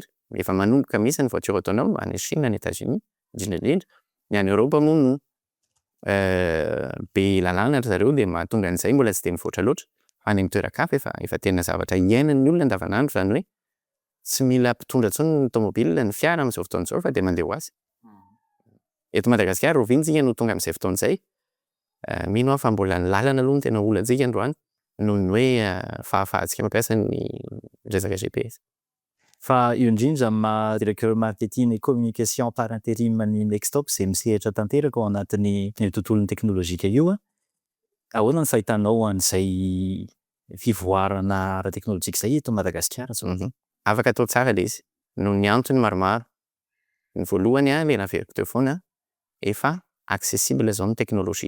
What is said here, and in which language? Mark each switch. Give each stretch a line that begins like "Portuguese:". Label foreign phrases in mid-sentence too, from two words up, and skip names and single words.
Malagasy: Efa manomboka misy ny
French: voiture autonome
Malagasy: any Chine, any États-Unis, indrindra ny any Europe moa no be lalàna ry zareo dia mahatonga an'izay mbola tsy dia mivoatra loatra fa any amin'ny toeran-kafa efa tena zavatra iainan'ny olona andavanandro zany hoe tsy mila mpitondra intsony ny tômôbily ny fiara amin'izao fotoana izao fa dia mandeha ho azy. Eto Madagasikara roviantsika no tonga amin'izay fotoana izay. Mino aho fa mbola ny lalana aloha no tena olantsika androany noho ny hoe fahafahantsika mampiasa ny resaka GPS. Fa io indrindra
French: directeur marketing et communication par intérim
Malagasy: ny Nextop izay misehatra tanteraka ao anatin'ny tontolon'ny teknolojika io ahoana ny fahitanao an'izay fivoarana ara-teknolojika izay eto Madagasikara? Afaka atao tsara ilay izy noho ny antony maromaro. Ny voalohany ilay naveriko teo foana efa accessible zao ny teknolojia.